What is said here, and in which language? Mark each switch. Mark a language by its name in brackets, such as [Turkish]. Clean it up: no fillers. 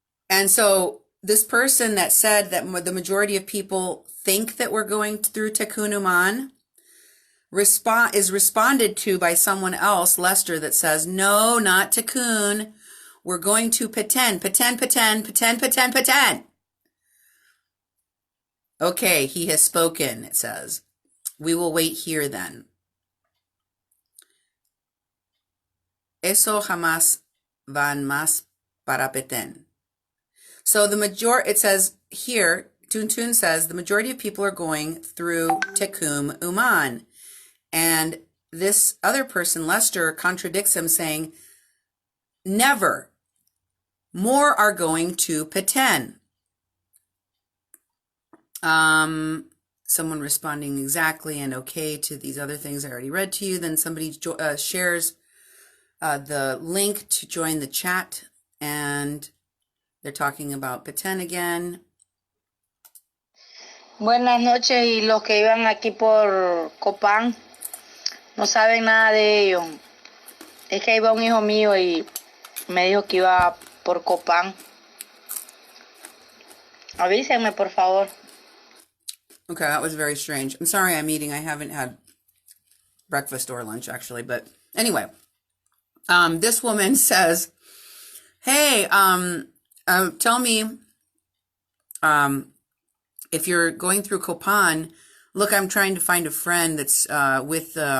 [English] And so this person that said that the majority of people think that we're going through Tikkun Uman is responded to by someone else, Lester, that says, no, not Tikkun. We're going to Petén, Petén, Petén, Petén, Petén, Petén. Okay, he has spoken, it says. We will wait here then. [Spanish] Eso jamás van más para Petén. [English] So it says here, Tuntun says, the majority of people are going through Tikkun Uman. And this other person, Lester, contradicts him saying, never. More are going to Petén. Someone responding exactly and okay to these other things I already read to you. Then somebody shares the link to join the chat, and they're talking about Petén again. [Spanish] Buenas noches, y los que iban aquí por Copán no saben nada de ello. Es que iba un hijo mío y me dijo que iba por Copán. Avísenme, por favor. [English] Okay, that was very strange. I'm sorry I'm eating. I haven't had breakfast or lunch, actually. But anyway, this woman says, hey, tell me if you're going through Copan, look, I'm trying to find a friend that's with